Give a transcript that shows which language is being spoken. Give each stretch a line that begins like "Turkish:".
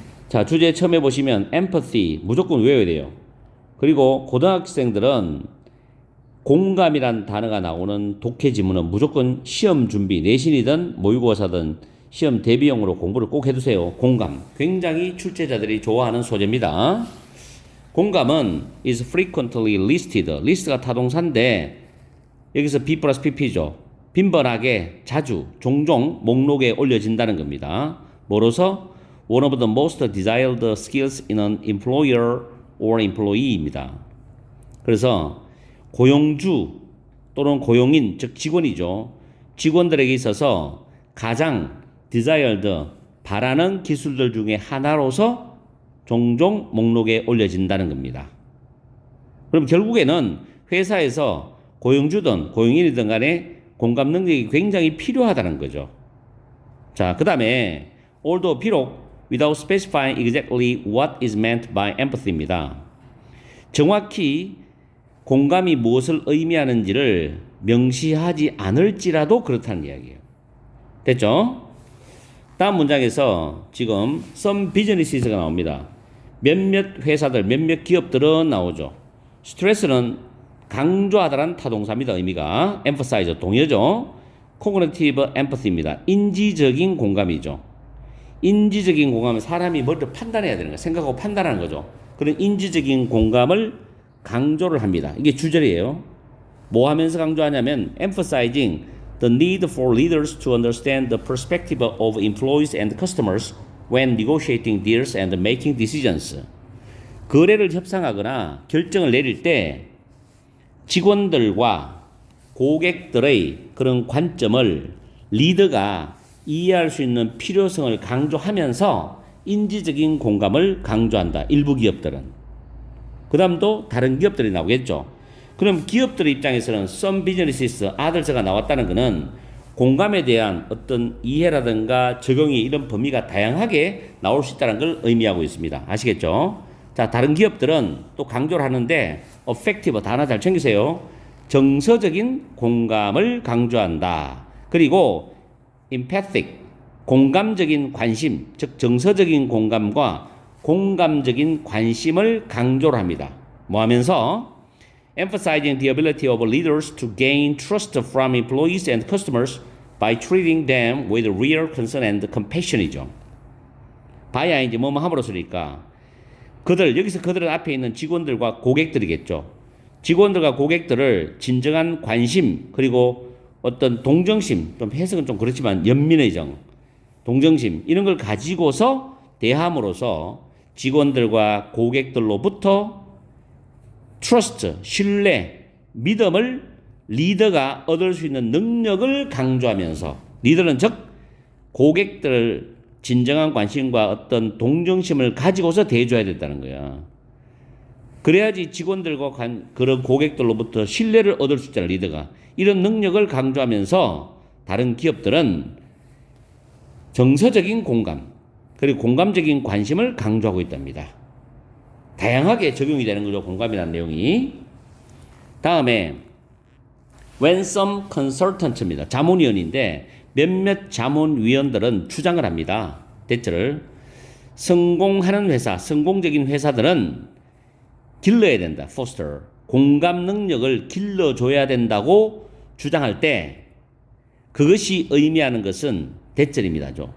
Korean: 자, 주제 처음에 보시면 empathy 무조건 외워야 돼요. 그리고 고등학생들은 공감이란 단어가 나오는 독해 지문은 무조건 시험 준비, 내신이든 모의고사든 시험 대비용으로 공부를 꼭 해두세요. 공감. 굉장히 출제자들이 좋아하는 소재입니다. 공감은
English: is frequently listed.
Korean: 리스트가 타동사인데 여기서 B 플러스 PP죠. 빈번하게, 자주, 종종 목록에 올려진다는 겁니다. 뭐로서?
English: One of the most desired skills in an employer or employee입니다.
Korean: 그래서 고용주 또는 고용인, 즉 직원이죠. 직원들에게 있어서 가장 desired, 바라는 기술들 중에 하나로서 종종 목록에 올려진다는 겁니다. 그럼 결국에는 회사에서 고용주든 고용인이든 간에 공감 능력이 굉장히 필요하다는 거죠. 자, 그 다음에
English: although
Korean: 비록
English: without specifying exactly what is meant by empathy입니다.
Korean: 정확히 공감이 무엇을 의미하는지를 명시하지 않을지라도 그렇다는 이야기예요. 됐죠? 다음 문장에서 지금
English: some business
Korean: 가 나옵니다. 몇몇 회사들, 몇몇 기업들은 나오죠. 스트레스는 강조하다란 타동사입니다. 의미가 emphasize 동의어죠. cognitive empathy입니다. 인지적인 공감이죠. 인지적인 공감은 사람이 먼저 판단해야 되는 거예요. 생각하고 판단하는 거죠. 그런 인지적인 공감을 강조를 합니다. 이게 주절이에요. 뭐 하면서 강조하냐면
English: emphasizing the need for leaders to understand the perspective of employees and customers when negotiating deals and making decisions.
Korean: 거래를 협상하거나 결정을 내릴 때 직원들과 고객들의 그런 관점을 리더가 이해할 수 있는 필요성을 강조하면서 인지적인 공감을 강조한다. 일부 기업들은. 그 다음도 다른 기업들이 나오겠죠. 그럼 기업들 입장에서는
English: some businesses, others
Korean: 가 나왔다는 것은 공감에 대한 어떤 이해라든가 적용이 이런 범위가 다양하게 나올 수 있다는 걸 의미하고 있습니다. 아시겠죠? 자, 다른 기업들은 또 강조를 하는데 effective 단어 잘 챙기세요. 정서적인 공감을 강조한다. 그리고 empathic 공감적인 관심, 즉 정서적인 공감과 공감적인 관심을 강조를 합니다. 뭐 하면서
English: emphasizing the ability of leaders to gain trust from employees and customers by treating them with real concern and compassion이죠.
Korean: by야 이제 뭐뭐 함으로써니까 그들, 여기서 그들은 앞에 있는 직원들과 고객들이겠죠. 직원들과 고객들을 진정한 관심 그리고 어떤 동정심, 좀 해석은 좀 그렇지만 연민의 정, 동정심 이런 걸 가지고서 대함으로써 직원들과 고객들로부터 트러스트, 신뢰, 믿음을 리더가 얻을 수 있는 능력을 강조하면서 리더는 즉 고객들을 진정한 관심과 어떤 동정심을 가지고서 대해줘야 된다는 거야. 그래야지 직원들과 그런 고객들로부터 신뢰를 얻을 수 있잖아, 리더가. 이런 능력을 강조하면서 다른 기업들은 정서적인 공감, 그리고 공감적인 관심을 강조하고 있답니다. 다양하게 적용이 되는 거죠, 공감이라는 내용이. 다음에
English: when some consultant
Korean: 입니다. 자문위원인데 몇몇 자문위원들은 주장을 합니다. 대체를 성공하는 회사, 성공적인 회사들은 길러야 된다. foster. 공감 능력을 길러줘야 된다고 주장할 때 그것이 의미하는 것은 대절입니다.